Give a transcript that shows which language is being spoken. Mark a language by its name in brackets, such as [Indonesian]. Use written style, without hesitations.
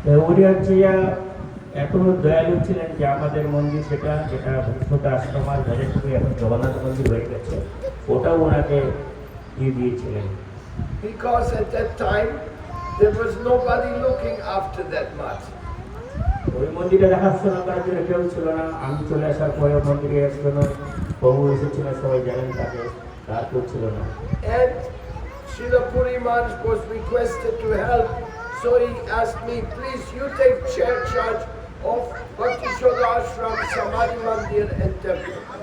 [Bangla] উনি হচ্ছে এত দয়ালু ছিলেন যে আমাদের মন্দির যেটা ভক্ততা আশ্রম আর থেকে এখন জগন্নাথ মন্দির হয়ে গেছে, ওটাও ওনাকে দিয়ে দিয়েছিলেন। [English] Because at that time there was nobody looking after that mat. [Bangla] ওই মন্দিরে দেখাশোনা করার জন্য কেউ ছিল না। আমি চলে আসার পরে মন্দিরে একজন প্রভু এসেছিলেন, সবাই জানেন তাকে, তার কেউ ছিল না। [English] And Srila Puri Maharaj was requested to help, so he asked me, please you take charge of Bhakti Shoda Ashram, Samadhi Mandir and temple.